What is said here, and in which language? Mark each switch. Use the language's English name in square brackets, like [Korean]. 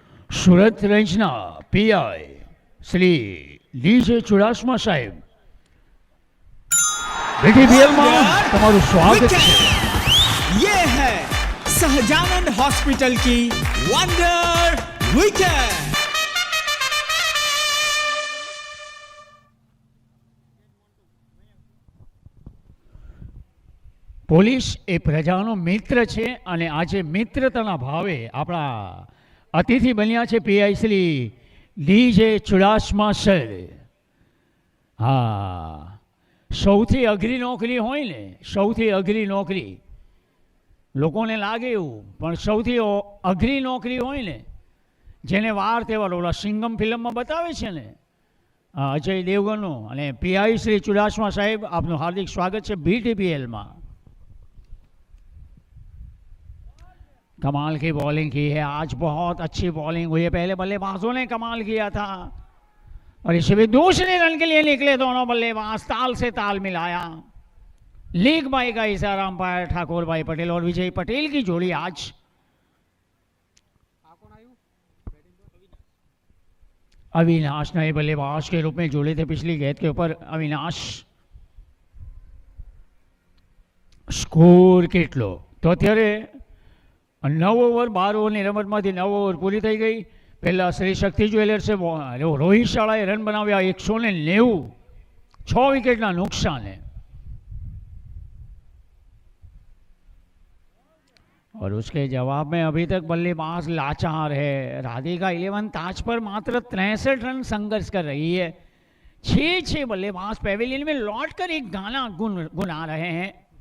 [Gujarati] સુરત રેન્જના PI Shri DJ Chudasama સાહેબ, BTPLમાં તમારું સ્વાગત છે। [Hindi] ये है सहजानंद हॉस्पिटल की वंडर विकेट। [Gujarati] પોલીસ એ પ્રજાનો મિત્ર છે અને આજે મિત્રતાના ભાવે આપણા અતિથિ બન્યા છે PI Shri DJ Chudasama sir. હા, સૌથી અઘરી નોકરી હોય ને, સૌથી અઘરી નોકરી લોકોને લાગે એવું, પણ સૌથી અઘરી નોકરી હોય ને, જેને વાર તહેવાર ઓલા સિંગમ ફિલ્મમાં બતાવે છે ને, અજય દેવગનનું અને પીઆઈ શ્રી ચુડાસમા સાહેબ આપનું હાર્દિક સ્વાગત છે BTPLમાં. [Hindi] कमाल की बॉलिंग की है आज, बहुत अच्छी बॉलिंग हुई है. पहले बल्लेबाजों ने कमाल किया था और इसे भी दूसरे रन के लिए निकले दोनों बल्लेबाज, ताल से ताल मिलाया. लीग बाई का इशारा अंपायर ठाकुर भाई पटेल और विजय पटेल की जोड़ी आज. अविनाश नए बल्लेबाज के रूप में जोड़े थे पिछली गेंद के ऊपर. अविनाश [Gujarati] स्कोर કેટલો તો અત્યારે 9 ઓવર 12 ઓવરની રમતમાંથી 9 ઓવર પૂરી થઈ ગઈ. પહેલા શ્રી શક્તિ જ્વેલર્સે રોહિત શાળાએ રન બનાવ્યા 190, 6 વિકેટના નુકસાને. [Hindi] और उसके जवाब में अभी तक बल्लेबाज लाचार है. राधिका 11 ताज पर मात्र 63 रन संघर्ष कर रही है. 6 बल्लेबाज पेविलियन में लौटकर एक गाना गुनगुना रहे हैं.